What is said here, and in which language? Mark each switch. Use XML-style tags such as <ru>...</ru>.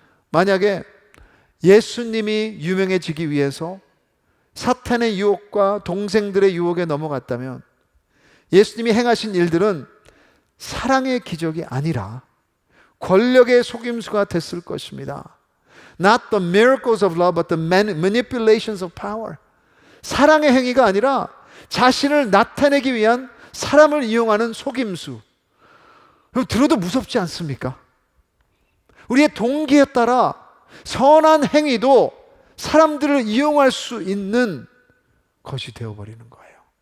<ko>만약에 예수님이 유명해지기 위해서 사탄의 유혹과 동생들의 유혹에 넘어갔다면 예수님이 행하신 일들은 사랑의 기적이 아니라 권력의 속임수가 됐을 것입니다.</ko> <en>Not the miracles of love, but the manipulations of power.</en> <ko>사랑의 행위가 아니라 자신을 나타내기 위한 사람을 이용하는 속임수. 그럼 들어도 무섭지 않습니까? 우리의 동기에 따라 선한 행위도 사람들을 이용할 수 있는 것이 되어버리는 거예요.</ko>